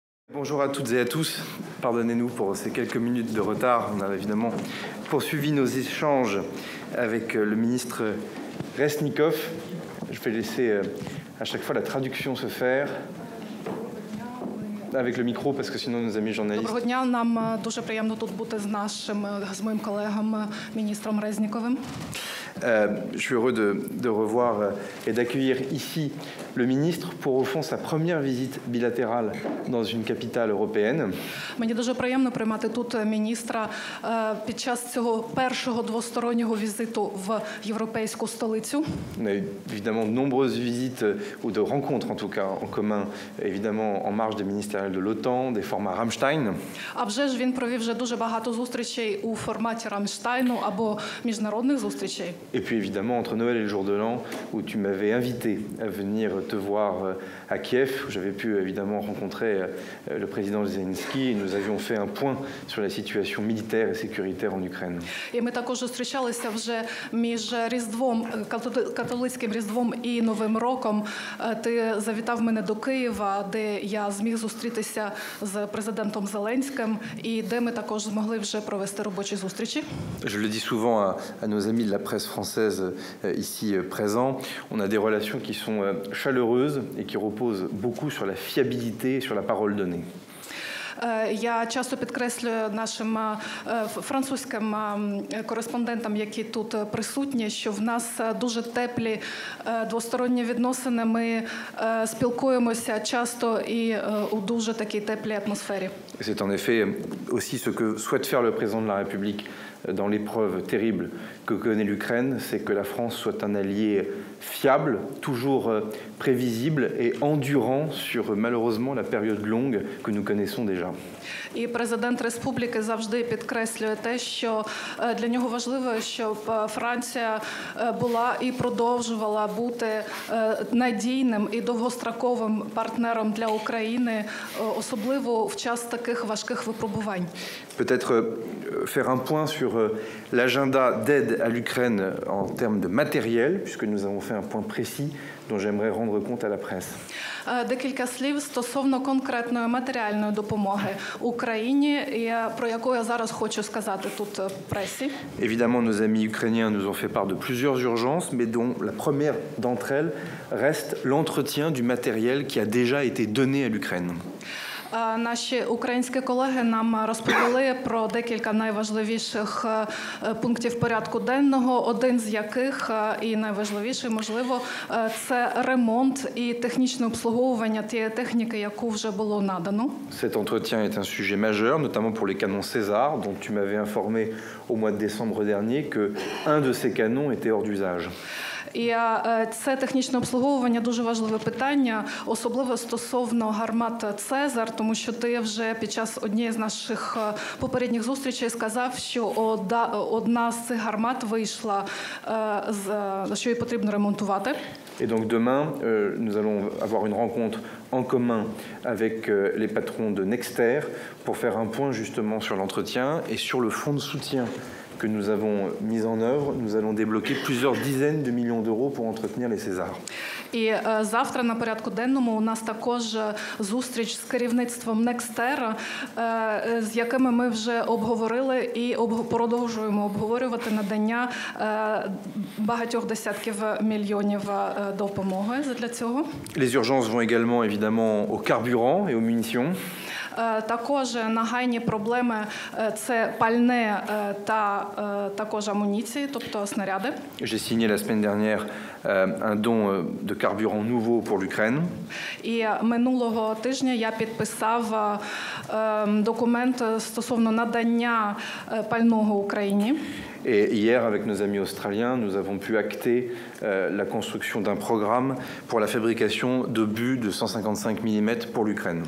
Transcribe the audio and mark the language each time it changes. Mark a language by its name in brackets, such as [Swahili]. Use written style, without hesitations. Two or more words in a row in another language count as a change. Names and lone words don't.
[French] Bonjour à toutes et à tous. Pardonnez-nous pour ces quelques minutes de retard. On a évidemment poursuivi nos échanges avec le ministre Reznikov. Je vais laisser à chaque fois la traduction se faire. Avec le micro, parce que sinon nos amis journalistes. [Ukrainian] Доброго дня. Нам дуже приємно тут бути з моїм колегом міністром Резніковим. [French] Je suis heureux de revoir et d'accueillir ici le ministre pour au fond sa première visite bilatérale dans une capitale européenne. [Ukrainian] Мені дуже приємно приймати тут міністра під час цього першого двостороннього візиту в європейську столицю. [French] On a eu évidemment de nombreuses visites ou de rencontres en tout cas en commun, évidemment en marge des ministériels de l'OTAN, des formats Rammstein. [Ukrainian] А вже ж він провів вже дуже багато зустрічей у форматі Рамштайну або міжнародних зустрічей. [French] Et puis évidemment entre Noël et le jour de l'an où tu m'avais invité à venir te voir à Kiev, où j'avais pu évidemment rencontrer le président Zelensky et nous avions fait un point sur la situation militaire et sécuritaire en Ukraine. [Ukrainian] І ми також зустрічалися вже між Різдвом, католицьким Різдвом і Новим роком. Ти завітав мене до Києва, де я зміг зустрітися з президентом Зеленським і де ми також змогли вже провести робочі зустрічі. [French] Je le dis souvent à nos amis de la presse française ici présents, on a des relations qui sont chaleureuses et qui reposent beaucoup sur la fiabilité et sur la parole donnée. [Ukrainian] Я часто підкреслюю нашим французьким кореспондентам, які тут присутні, що в нас дуже теплі двосторонні відносини. Ми спілкуємося часто і у дуже такій теплій атмосфері. [French] C'est en effet aussi ce que souhaite faire le président de la République dans l'épreuve terrible que connaît l'Ukraine, c'est que la France soit un allié fiable, toujours prévisible et endurant sur malheureusement la période longue que nous connaissons déjà. [Ukrainian] І президент республіки завжди підкреслює те, що для нього важливо, щоб Франція була і продовжувала бути надійним і довгостроковим партнером для України, особливо в час таких важких випробувань. [French] Peut-être faire un point sur l'agenda d'aide à l'Ukraine en termes de matériel, puisque nous avons fait un point précis dont j'aimerais rendre compte à la presse. [Ukrainian] Декілька слів стосовно конкретної матеріальної допомоги Україні, про яку я зараз хочу сказати тут в пресі. [French] Évidemment, nos amis ukrainiens nous ont fait part de plusieurs urgences, mais dont la première d'entre elles reste l'entretien du matériel qui a déjà été donné à l'Ukraine. [Ukrainian] Наші українські колеги нам розповіли про декілька найважливіших пунктів порядку денного, один з яких, і найважливіший, можливо, це ремонт і технічне обслуговування тієї техніки, яку вже було надано. [French] Cet entretien est un sujet majeur, notamment pour les canons César, dont tu m'avais informé au mois de décembre dernier que un de ces canons était hors d'usage. [Ukrainian] І це технічне обслуговування дуже важливе питання, особливо стосовно гармат «Цезар», тому що ти вже під час однієї з наших попередніх зустрічей сказав, що одна з цих гармат вийшла, що її потрібно ремонтувати. [French] Et donc demain, nous allons avoir une rencontre en commun avec les patrons de Nexter pour faire un point justement sur l'entretien et sur le fonds de soutien que nous avons mis en œuvre. Nous allons débloquer plusieurs dizaines de millions d'euros pour entretenir les Césars. [Ukrainian] І завтра на порядку денному у нас також зустріч з керівництвом Некстера, з якими ми вже обговорили і продовжуємо обговорювати надання багатьох десятків мільйонів допомоги для цього. [French] Les urgences vont également évidemment au carburant et aux munitions. [Ukrainian] Також нагальні проблеми – це пальне та також амуніції, тобто снаряди. [French] J'ai signé la semaine dernière un don de carburant nouveau pour l'Ukraine. [Ukrainian] І минулого тижня я підписав документ стосовно надання пального Україні. [French] Et hier, avec nos amis australiens, nous avons pu acter la construction d'un programme pour la fabrication d'obus de 155 mm pour l'Ukraine.